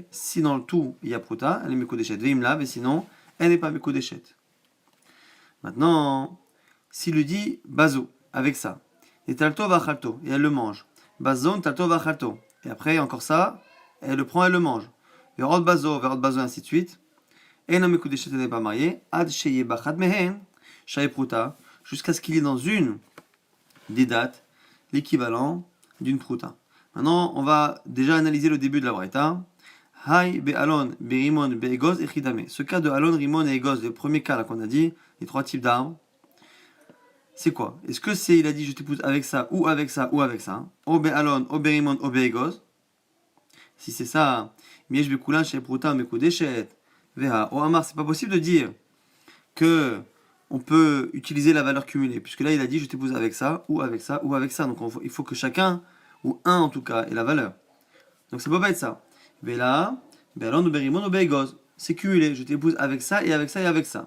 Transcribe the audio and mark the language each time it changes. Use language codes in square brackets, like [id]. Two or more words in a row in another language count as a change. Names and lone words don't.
[fr] Si dans le tout il y a pruta, elle est mekudeshet. Ve'imlav, et sinon, elle n'est pas mekudeshet. Maintenant, s'il lui dit bazo, avec ça, et [he] talto vachalto, [fr] et elle le mange. [he] Bazon talto vachalto. [fr] Et après, encore ça, elle le prend, elle le mange. [he] Verot bazo, [fr] et ainsi de suite. Et non mekudeshet, elle n'est pas mariée. [he] Ad sheye bachad mehen, shaye pruta, [fr] jusqu'à ce qu'il y ait dans une des dates l'équivalent d'une pruta. Maintenant, on va déjà analyser le début de la braïta. [he] Hay be'alon, be'rimon, be'egoz, echidame. [fr] Ce cas de alon, rimon et egoz, le premier cas là qu'on a dit, les trois types d'arbres, c'est quoi? Est-ce que c'est, il a dit je t'épouse avec ça, ou avec ça, ou avec ça? [he] O be'alon, o be'rimon, o be'egoz. [fr] Si c'est ça, [he] miesh be'kulan, shey pruta, mekudeshet, veha. O amar, [fr] c'est pas possible de dire que on peut utiliser la valeur cumulée, puisque là il a dit je t'épouse avec ça, ou avec ça, ou avec ça. Donc il faut que chacun, ou un en tout cas, ait la valeur. Donc ça peut pas être ça. Vela, be'alon, ou be'rimon, ou be'egoz. C'est cumulé, je t'épouse avec ça, et avec ça, et avec ça.